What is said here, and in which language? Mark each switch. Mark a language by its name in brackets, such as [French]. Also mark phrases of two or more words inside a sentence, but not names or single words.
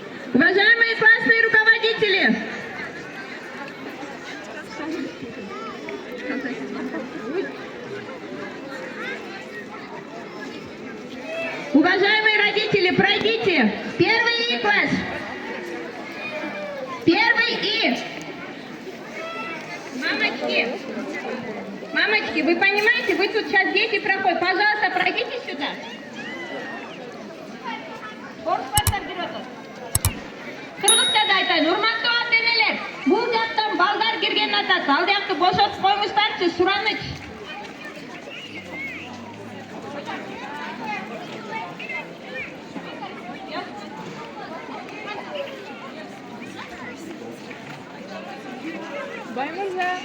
[Russian] Уважаемые классные руководители, уважаемые родители, пройдите первый класс. Первый И. Мамочки, вы понимаете, вы тут сейчас дети проходят. Пожалуйста, пройдите сюда. [Kyrgyz] Кыргызчада айтайын, урматтуу ата-энелер, бул жактан балдар кирген атат, ал жакты бошотуп коюңуздарчы, сураныч. Баймырза.